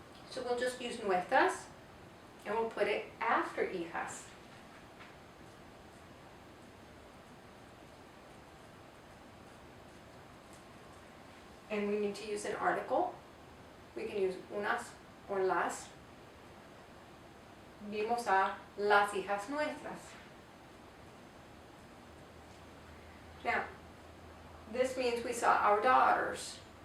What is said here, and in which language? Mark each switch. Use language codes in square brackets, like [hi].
[en] So we'll just use nuestras, and we'll put it after hijas. And we need to use an article. We can use unas or las. [es] Vimos a las hijas nuestras. [en] Now, this means we saw our daughters.